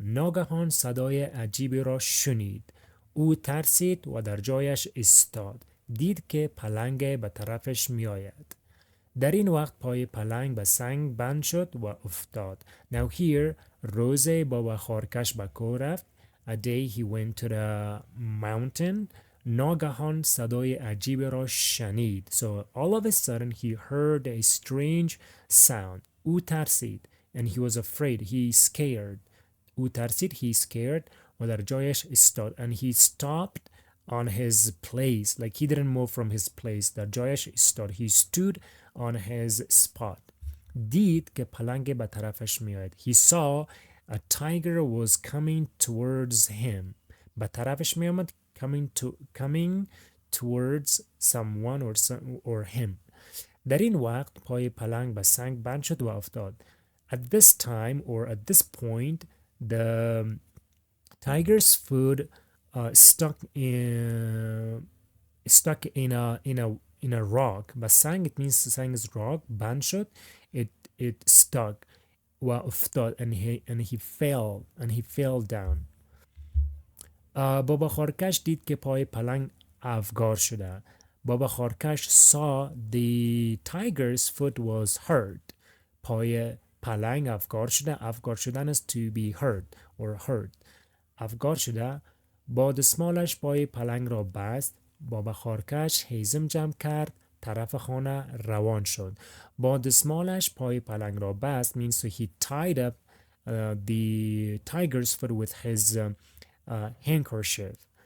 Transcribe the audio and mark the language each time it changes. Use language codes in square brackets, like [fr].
[fa] ناگهان صدای عجیبی را شنید. او ترسید و در جایش ایستاد. دید که پلنگ به طرفش می آید. در این وقت پای پلنگ به سنگ بند شد و افتاد. [en] Now here, [fa] روز بابا خارکش به کو رفت. [en] A day he went to the mountain. [fa] ناگهان صدای عجیب را شنید. [en] So all of a sudden he heard a strange sound. [fa] او ترسید. [en] And he was afraid. He scared. او ترسید. He scared. [fa] و در جایش ایستاد. [en] And he stopped on his place. Like he didn't move from his place. [fa] در جایش ایستاد. [en] He stood on his spot. [fa] دید که پلنگ به طرفش میآید. [en] He saw a tiger was coming towards him. [fa] به طرفش میآمد, [en] coming towards someone or him. [fa] در این وقت پای پلنگ به سنگ بند شد و افتاد. [en] At this time or at this point, the tiger's foot stuck in a rock. [fa] و سنگ, [en] it means سنگ is rock. [fa] بند شد, [en] it stuck [fa] و افتاد, [en] and he fell down. [fa] بابا خارکش دید که پای پلنگ افگار شده. [en] بابا خارکش saw the tiger's foot was hurt. [fa] پای پلنگ افگار شده. افگار شدن [en] is to be hurt or hurt. [fa] افگار شده. با دستمالش پای پلنگ را بست. بابا خارکش هیزم جمع کرد, طرف خانه روان شد. با دستمالش پای پلنگ را بست [en] means so he tied up the tiger's foot with his handkerchief.